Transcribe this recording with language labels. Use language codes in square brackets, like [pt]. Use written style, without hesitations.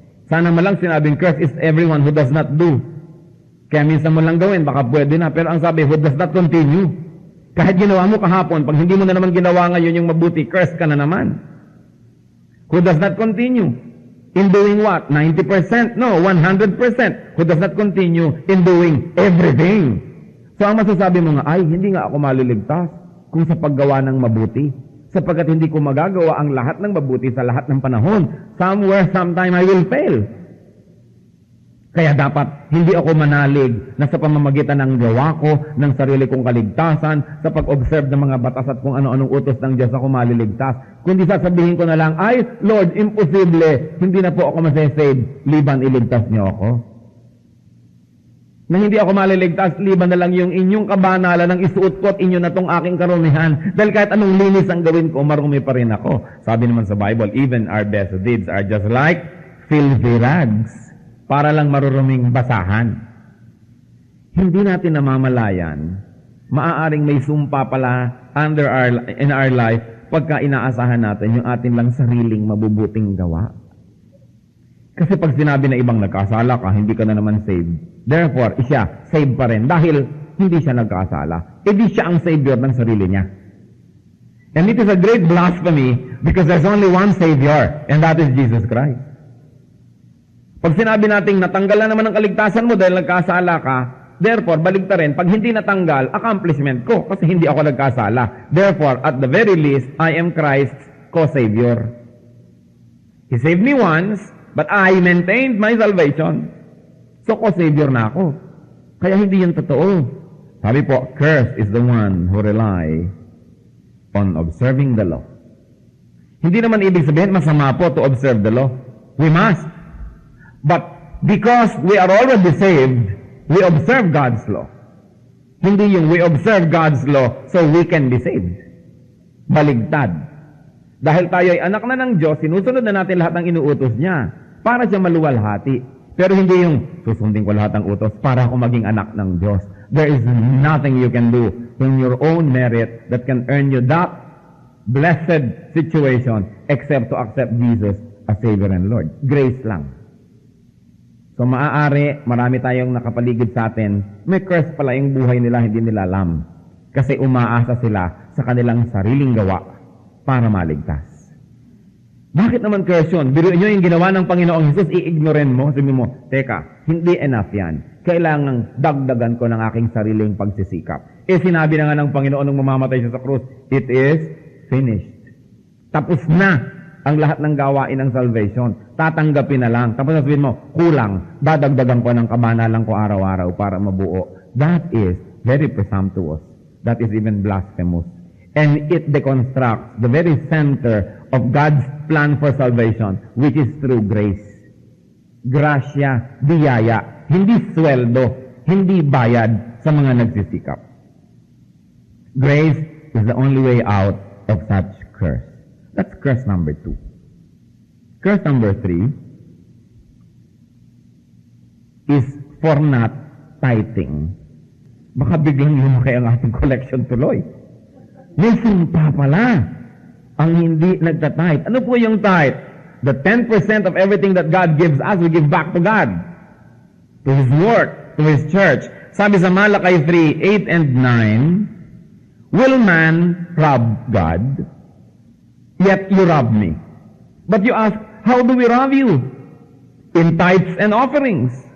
[tl] Sana malang sinabing [en] cursed is everyone who does not do. [tl] Kaya minsan mo lang gawin, baka pwede na. Pero ang sabi, [en] who does not continue. [tl] Kahit ginawa mo kahapon, pag hindi mo na naman ginawa ngayon yung mabuti, cursed ka na naman. [en] Who does not continue in doing what? 90%? No, 100%. Who does not continue in doing everything. [tl] So ang masasabi mo nga, ay, hindi nga ako maliligtas kung sa paggawa ng mabuti. Sapagkat hindi ko magagawa ang lahat ng mabuti sa lahat ng panahon. [en] Somewhere, sometime, I will fail. [tl] Kaya dapat hindi ako manalig na sa pamamagitan ng gawa ko, ng sarili kong kaligtasan, sa pag-observe ng mga batas at kung ano-anong utos ng Diyos ako maliligtas. Kundi sasabihin ko na lang, ay, Lord, imposible, hindi na po ako masasave, liban iligtas niyo ako. Na hindi ako maliligtas, liban na lang yung inyong kabanalan ng isuot ko at inyo na tong aking karumihan. Dahil kahit anong linis ang gawin ko, marumi pa rin ako. Sabi naman sa Bible, [en] even our best deeds are just like filthy rags, [tl] para lang maruruming basahan. Hindi natin namamalayan, maaaring may sumpa pala [en] in our life [tl] pagka inaasahan natin yung atin lang sariling mabubuting gawa. Kasi pag sinabi na ibang nagkasala ka, hindi ka na naman saved. Therefore, siya, saved pa rin dahil hindi siya nagkasala. Di siya ang savior ng sarili niya. [en] And it is a great blasphemy because there's only one Savior, and that is Jesus Christ. [tl] Pag sinabi nating natanggal na naman ang kaligtasan mo dahil nagkasala ka, therefore, baligtarin, pag hindi natanggal, accomplishment ko kasi hindi ako nagkasala. [en] Therefore, at the very least, I am Christ's co-savior. He saved me once, but I maintained my salvation. [tl] So, co-savior na ako. Kaya hindi yan totoo. Sabi po, [en] cursed is the one who rely on observing the law. [tl] Hindi naman ibig sabihin, masama po [en] to observe the law. We must. But because we are already saved, we observe God's law. [tl] Hindi yung [en] we observe God's law so we can be saved. [tl] Baligtad. Dahil tayo ay anak na ng Diyos, sinusunod na natin lahat ng inuutos niya para siya maluwalhati. Pero hindi yung susundin ko lahat ng utos para ako maging anak ng Diyos. [en] There is nothing you can do in your own merit that can earn you that blessed situation except to accept Jesus as Savior and Lord. [tl] Grace lang. So maaari, marami tayong nakapaligid sa atin, may curse pala yung buhay nila, hindi nila alam. Kasi umaasa sila sa kanilang sariling gawa para maligtas. Bakit naman curse yun? Biruin nyo yung ginawa ng Panginoong Jesus, i-ignoren mo. Sabi mo, teka, hindi enough yan. Kailangang dagdagan ko ng aking sariling pagsisikap. Sinabi na nga ng Panginoon nung mamamatay siya sa krus, [en] it is finished. [tl] Tapos na ang lahat ng gawain ng salvation. Tatanggapin na lang. Tapos sabihin mo, kulang. Dadagdagan ko ng kabanalan ko araw-araw para mabuo. [en] That is very presumptuous. That is even blasphemous. And it deconstructs the very center of God's plan for salvation, which is through grace. [tl] Gracia, biyaya, hindi sweldo, hindi bayad sa mga nagsisikap. [en] Grace is the only way out of such curse. That's curse number 2. Curse number 3 is for not tithing. [tl] Baka biglang lumaki ang ating collection tuloy. May sumpa pala ang hindi nagtatithe. Ano po yung tithe? [en] The 10% of everything that God gives us, we give back to God. To His work, to His church. [tl] Sabi sa [en] Malachi 3, 8 and 9, will man rob God? Yet you rob me. But you ask, how do we rob you? In tithes and offerings.